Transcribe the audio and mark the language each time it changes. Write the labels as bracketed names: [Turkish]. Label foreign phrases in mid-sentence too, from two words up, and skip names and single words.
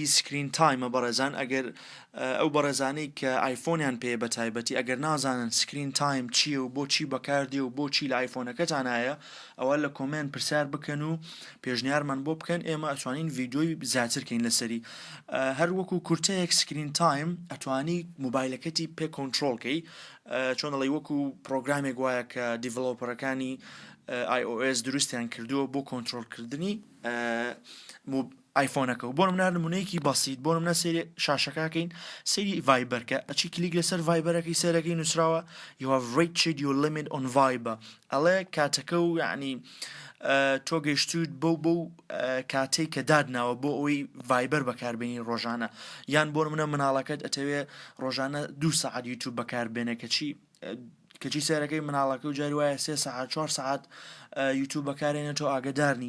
[English] screen timeە [Central Kurdish] بەڕێزان ئەگەر ئەو بەڕێزانەی کە ئایفۆنیان پێ بە تایبەتی ئەگەر نازانن [English] screen time [Central Kurdish] چییە و بۆچی بەکاردێ و بۆچی لە ئایفۆنەکەتان هەیە ئەوە لە کۆمنت پرسیار بکەن و پێشنیارمان بۆ بکەن ئێمە ئەتوانین ڤیددیۆی زیاترکەین لەسەری هەر وەکو کورتەیەک [English] screen time [Central Kurdish] ئەتوانی موبایلەکەتی پێ کۆنتترۆلکەی چۆن دەڵێ وەکو پرۆگرامێک وایە کە دیڤلۆپەرەکانی iOS دروستیان کردووە بۆ کۆنتترۆلکردنی ئایفۆنەکە و بۆ منە نمونەیەکی بەسیط بۆ منە سێری شاشەکەکەین سێری ڤایبەرکە ئەچی کلیک لەسەر ڤایبەرەکەی سەرەکەی نووسراوە [English] you have reached your limit on Viber [Central Kurdish] ئەڵێ کاتەکە و یعنی تۆ گەیشتوت بۆ کاتەی کە دادناوە بۆ ئەوەی ڤایبەر بەکاربێنی ڕۆژانە یان بۆ منە مناڵەکەت ئەتەوێ ڕۆژانە 2 سەعات یوتیوب بەکاربێنە کەچی سێرەکەی مناڵەکە و جاری وایە 3 سەعات 4 سەعات یوتیوب بەکارێنێتەوە ئاگدارنی